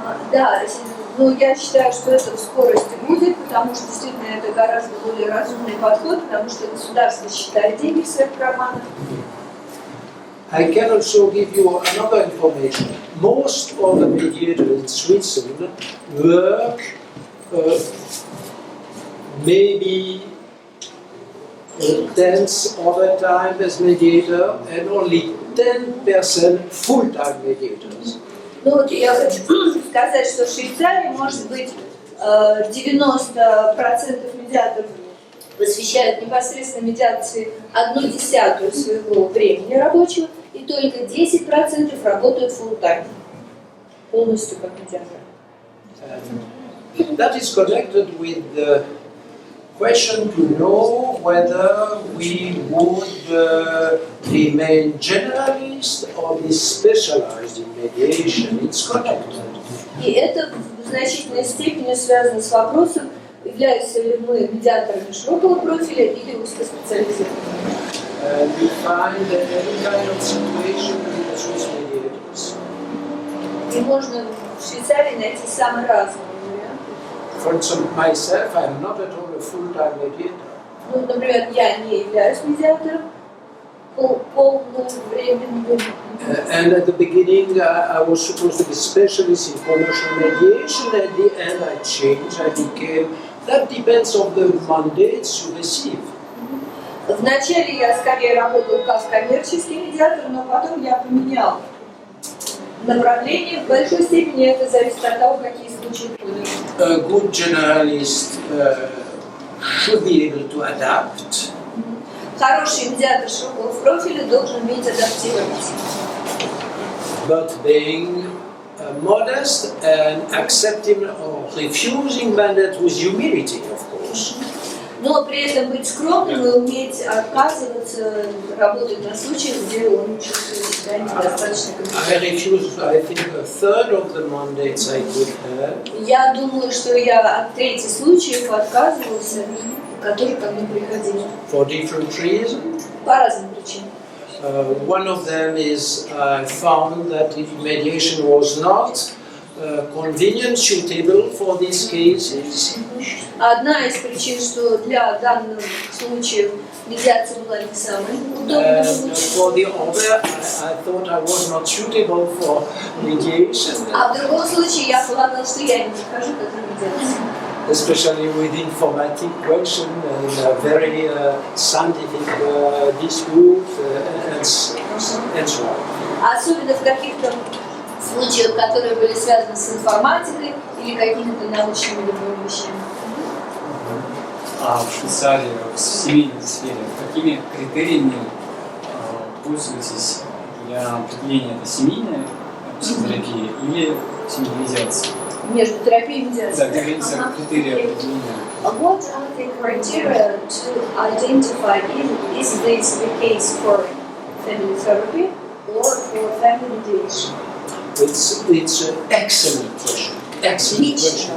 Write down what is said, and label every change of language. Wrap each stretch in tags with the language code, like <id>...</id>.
<ru>Да, но я считаю, что это в скорости будет, потому что действительно это гораздо более разумный подход, потому что государство считает деньги в своих карманах.</ru> <en>I can also give you another information. most of the mediators in Switzerland work maybe a tenth of the time as mediator and only 10% full-time mediators.</en> <ru>Ну вот я хочу сказать, что в Швейцарии может быть 90% медиаторов посвящают непосредственно медиации 1/10 своего времени рабочего, и только 10% работают full-time, полностью как медиаторы.</ru> <en>That is connected with the question to know whether we would remain generalist or be specialized in mediation. It's connected.</en> <ru>И это в значительной степени связано с вопросом, являемся ли мы медиаторами широкого профиля или узкоспециализированными.</ru> <en>We find that every kind of situation with the Swiss mediators.</en> <ru>И можно в Швейцарии найти самые разные варианты.</ru> <en>For instance, myself, I am not at all a full-time mediator.</en> <ru>Ну, например, я не являюсь медиатором полновременным.</ru> <en>And at the beginning, I was supposed to be specialist in commercial mediation. At the end, I changed. I became. That depends on the mandates you receive.</en> <ru>Вначале я скорее работал как коммерческий медиатор, но потом я поменял направление. В большой степени это зависит от того, какие случаи будут.</ru> <en>A good generalist should be able to adapt.</en> <ru>Хороший медиатор широкого профиля должен уметь адаптироваться.</ru> <en>But being modest and accepting or refusing mandate with humility, of course.</en> <ru>Но при этом быть скромным и уметь отказываться, работать на случаях, где он чувствует себя недостаточно</ru> <en>I refused, I think, a third of the mandates I could have.</en> <ru>Я думаю, что я от трети случаев отказывался, которые ко мне приходили.</ru> <en>For different reasons.</en> <ru>По разным причинам.</ru> <en>One of them is I found that mediation was not convenient, suitable for these cases.</en> <ru>Одна из причин, что для данных случаев медиация была не самой удобной.</ru> <en>For the other, I thought I was not suitable for mediation.</en> <ru>А в другом случае я полагала, что я не подхожу к этой медиации.</ru> <en>Especially with informatic question and very scientific dispute and so on.</en> <ru>Особенно в каких-то случаях, которые были связаны с информатикой или какими-то научными любыми вещами. А в Швейцарии, в семейной сфере, какими критериями пользуетесь для определения, это семейная психотерапия или семейная медиация? Между терапией и медиацией. Да, говорится о критериях определения.</ru> <en>What are the criteria to identify is this the case for family therapy or for family mediation? It's an excellent question. Excellent question.</en>